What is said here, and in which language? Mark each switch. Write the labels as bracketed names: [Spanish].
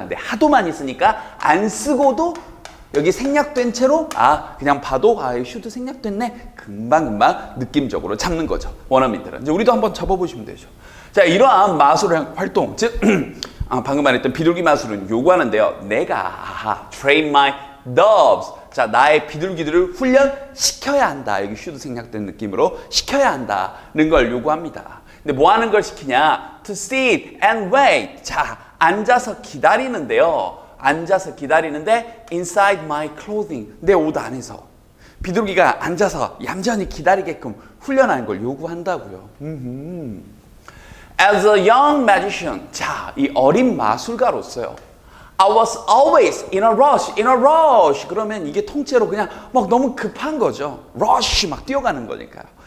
[Korean] 근데 하도 많이 쓰니까 안 쓰고도 여기 생략된 채로 그냥 봐도 should 생략됐네. 금방금방 느낌적으로 잡는 거죠. 원어민들은. 이제 우리도 한번 잡아보시면 되죠. 자, 이러한 마술의 활동, 즉 방금 말했던 비둘기 마술은 요구하는데요. 내가 [English] train my doves. [Korean] 자, 나의 비둘기들을 훈련시켜야 한다. 여기 should 생략된 느낌으로 시켜야 한다는 걸 요구합니다. 근데 뭐 하는 걸 시키냐? [English] To sit and wait. [Korean] 자, 앉아서 기다리는데요. 앉아서 기다리는데 [English] inside my clothing. [Korean] 내 옷 안에서. 비둘기가 앉아서 얌전히 기다리게끔 훈련하는 걸 요구한다고요. [English] As a young magician. [Korean] 자, 이 어린 마술가로서요. [English] I was always in a rush. [Korean] 그러면 이게 통째로 그냥 막 너무 급한 거죠. rush 막 뛰어가는 거니까요.